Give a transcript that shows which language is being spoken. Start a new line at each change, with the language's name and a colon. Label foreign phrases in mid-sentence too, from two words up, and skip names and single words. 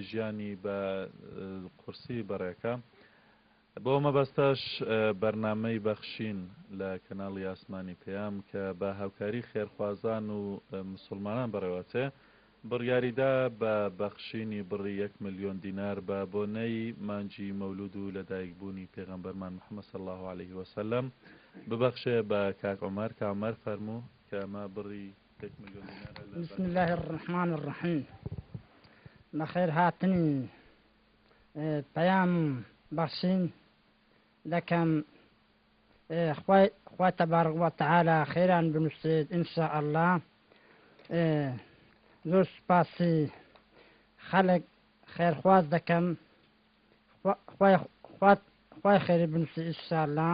Central Kurdish: ژیانی بە قورسی بەڕێکە بۆ مەبەستەش بەرنامەی بەخشین لە کەناڵی ئاسمانی پێیام کە بە هاوکاری خێرخوازان و مسلمانان بەڕێوەچێ بڕیاریدا بە بەخشینی بڕی 1 ملیۆن دینار بە بۆنەی مانجی مەولود و لەدایکبوونی پێغەمبەرمان محەممەد
Arabic: صلی الله عليه وسلم
Central Kurdish: ببەخشێ بە کاکعمەر کاکعمەر فەرموو کە ئەمە بڕی 1 ملیۆن دینار
Arabic: بسم الله الرحمن الرحیم
Central Kurdish: بەخێر هاتن پەیام بەخشین دەکەم خوای تەبارەک وەتەعالا خێران بنووسێت
Arabic: ئینشاء الله
Central Kurdish: زۆر سوپاسی خەڵک خێرخواز دەکەم خوای خێری بنووسی
Arabic: ئینشاء الله